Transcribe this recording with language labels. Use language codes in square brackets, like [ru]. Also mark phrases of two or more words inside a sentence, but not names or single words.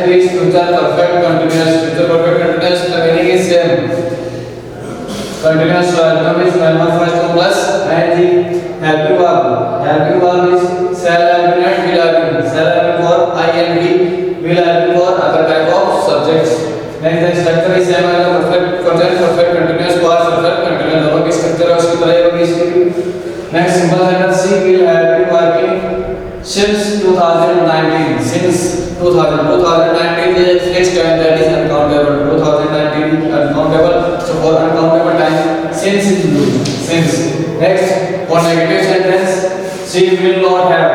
[en] future perfect continuous. Future perfect continuous the meaning is same. Continuous verb is verb first form plus ing. Helping verb. Helping verb is shall have been and will have been. Shall have been for I and we. Will have been for other type of subjects. Next the structure is same as perfect present perfect continuous past perfect continuous. [hi] दोनों की structure है उसकी तरह ही होगी इसकी. [en] Next simple sentence she will have been working since 2019. Since 2019 is a fixed time that is uncountable. 2019 uncountable. So for uncountable time since is used. Since. Next for negative sentence she will not have.